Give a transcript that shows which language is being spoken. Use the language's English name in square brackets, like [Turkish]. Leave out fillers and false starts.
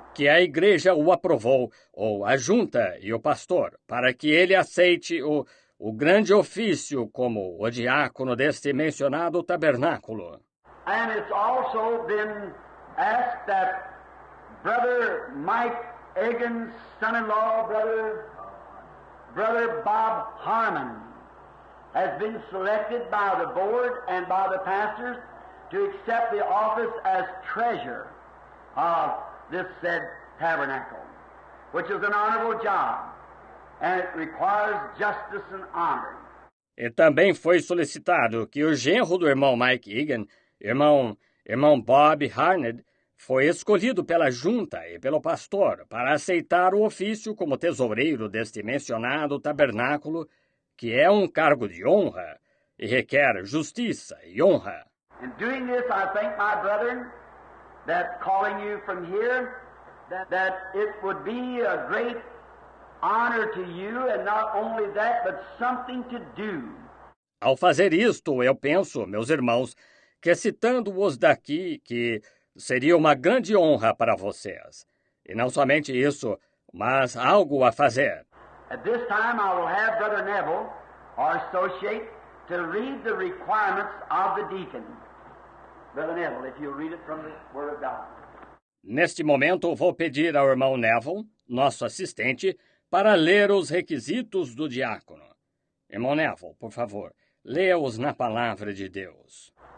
[Portuguese] Que a igreja o aprovou, ou a junta e o pastor, para que ele aceite o grande ofício como o diácono deste mencionado tabernáculo. [English] And it's also been asked that Brother Mike Egan's son-in-law, Brother Bob Harmon, has been selected by the board and by the pastors to accept the office as treasurer of this said tabernacle, which is an honorable job, and it requires justice and honor. [Portuguese] E também foi solicitado que o genro do irmão Mike Egan, irmão Bob Harned, foi escolhido pela junta e pelo pastor para aceitar o ofício como tesoureiro deste mencionado tabernáculo, que é um cargo de honra e requer justiça e honra. [English] In doing this, I think, my brethren, that calling you from here, that it would be a great honor to you, and not only that, but something to do. [Portuguese] Ao fazer isto, eu penso, meus irmãos, que citando-os daqui, que seria uma grande honra para vocês. E não somente isso, mas algo a fazer. [English] At this time, I will have Brother Neville, our associate, to read the requirements of the deacon. Brother Neville, if you'll read it from the Word of God. [Portuguese] Neste momento, vou pedir ao irmão Neville, nosso assistente, para ler os requisitos do diácono. Irmão Neville, por favor, leia-os na palavra de Deus.